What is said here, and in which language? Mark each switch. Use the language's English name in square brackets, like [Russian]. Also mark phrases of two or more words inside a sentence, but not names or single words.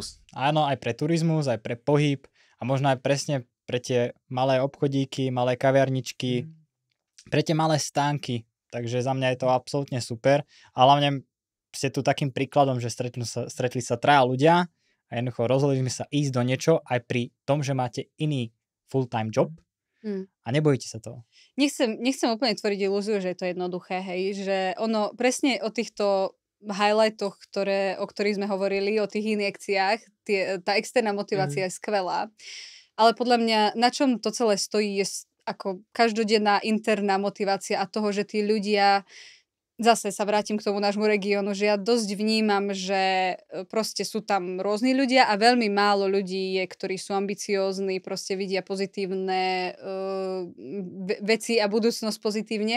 [Slovak] Áno, aj pre turizmus, aj pre pohyb a možno aj presne pre tie malé obchodíky, malé kaviarničky, pre tie malé stánky. Takže za mňa je to absolútne super. A hlavne ste tu takým príkladom, že stretli sa 3 ľudia a jednoducho rozhodli sme sa ísť do niečo aj pri tom, že máte iný [English] full-time job [Slovak] a nebojíte sa toho. Nechcem úplne tvoriť ilúziu, že je to jednoduché, hej, že ono presne o týchto highlightoch, o ktorých sme hovorili, o tých injekciách, tá externá motivácia je skvelá. Ale podľa mňa, na čom to celé stojí, je ako každodenná interná motivácia a toho, že tí ľudia, zase sa vrátim k tomu nášmu regiónu, že ja dosť vnímam, že proste sú tam rôzni ľudia a veľmi málo ľudí je, ktorí sú ambiciózni, proste vidia pozitívne veci a budúcnosť pozitívne.